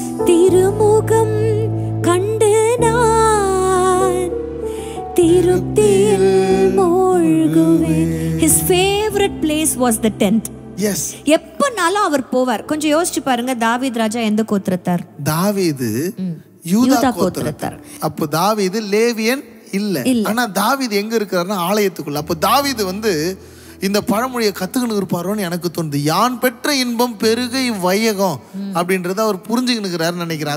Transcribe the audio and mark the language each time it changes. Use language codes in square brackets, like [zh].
[ta] திருமுகம் கண்டு நான் திருப்தியில் மூழ்குவேன். [en] His favorite place was the tent. [ta] எப்பனாலும் அவர் போவார். கொஞ்சம் யோசிச்சு பாருங்க, தாவீது ராஜா எந்த கோத்திரத்தார்? தாவீது யூதா கோத்திரத்தார். அப்போ தாவீது லேவியன் இல்ல. ஆனா தாவீது எங்க இருக்கிறாருன்னா ஆலயத்துக்குள்ள. அப்போ தாவீது வந்து இந்த பழமொழியை கத்துக்கணும் இருப்பாரோன்னு எனக்கு தோணுது. யான் பெற்ற இன்பம் பெருகை வையகம் அப்படின்றத அவர் புரிஞ்சுக்கணுக்கிறாருன்னு நினைக்கிறேன்.